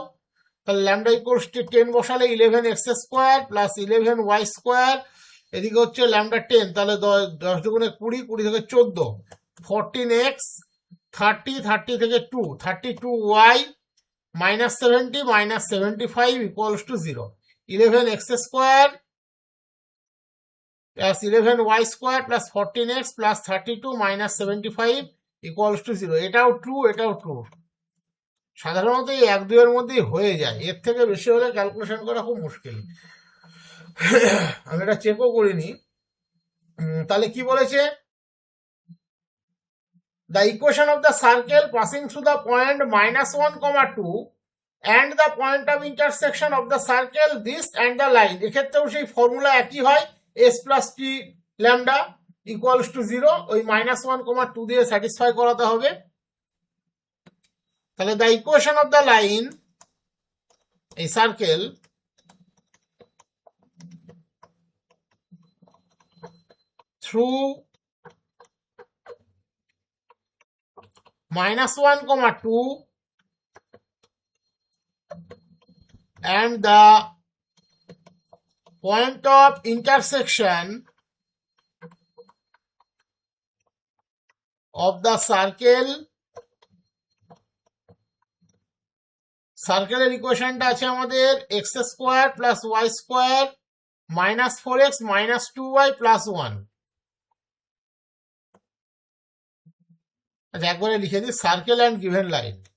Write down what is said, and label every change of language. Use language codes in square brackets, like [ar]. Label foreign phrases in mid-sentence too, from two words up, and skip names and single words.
[bn] তাহলে ল্যামডা [en] equals to [bn] 10 বসালে 11x² প্লাস 11y², এদিকে হচ্ছে ল্যামডা 10, তাহলে 10 দুগুণে 20, 20 থেকে 14, 14x, 30, 30 থেকে 2, [en] 32y minus 70 minus 75 equals to 0. 11x² plus 11y² plus 14x plus 32 minus 75 equals to 0. [bn] এটাও ট্রু, এটাও ট্রু। সাধারণত এই 1, 2 এর মধ্যেই হয়ে যায়, এর থেকে বেশি হলে ক্যালকুলেশন করা খুব মুশকিল। আমি এটা চেকও করিনি। তাহলে কি বলেছে? [en] The equation of the circle passing through the point -1, 2 and the point of intersection of the circle this and the line, [bn] এক্ষেত্রেও সেই ফর্মুলা একই হয়, [en] s plus t lambda equals to 0, [bn] ওই -1, 2 দিয়ে স্যাটিসফাই করাতে হবে। [en] তাহলে the equation of the line, [bn] এই সার্কেল [en] through -1, 2 and the point of intersection of the circle equation [bn] আছে আমাদের [en] x square plus y square minus 4x minus 2y plus 1. [bn] আচ্ছা, একবারে লিখে দিই [en] circle and given line.